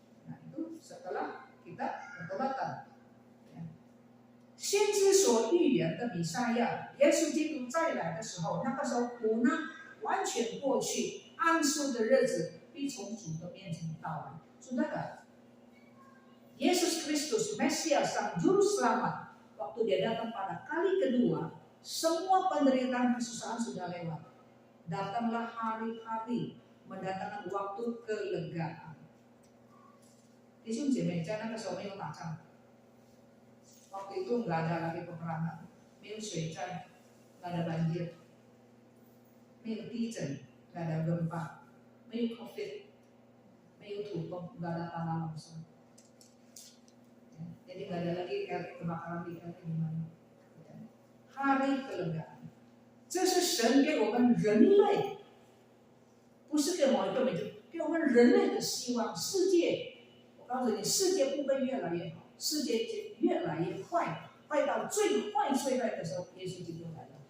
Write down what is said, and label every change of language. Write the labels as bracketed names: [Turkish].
[Indonesian] Nah itu setelah kita bertobatan. [Chinese] 先知所预言的弥赛亚，耶稣基督再来的时候，那个时候苦难完全过去，安舒的日子必从主的面前到来。 [Indonesian] Saudara, Yesus Kristus Mesias sang juru selamat, waktu dia datang pada kali kedua, semua penderitaan kesusahan sudah lewat. Datanglah hari-hari mendatangkan waktu kelegaan. [Chinese] 弟兄姐妹，在那个时候没有打仗。 [Indonesian] Waktu itu nggak ada lagi peperangan, [Chinese] 没有水灾, [Indonesian] nggak ada banjir, [Chinese] 没有地震, [Indonesian] nggak ada gempa, [Chinese] 没有 COVID, 没有土崩, [Indonesian] nggak ada tanah longsor. Ya, jadi nggak ada lagi kebakaran di RT di mana. Hari kelegaan, [Chinese] 这是神给我们人类，不是给某一个民族，给我们人类的希望。世界，我告诉你，世界不会越来越好。世界越来越坏，坏到最坏的时候，耶稣基督来了。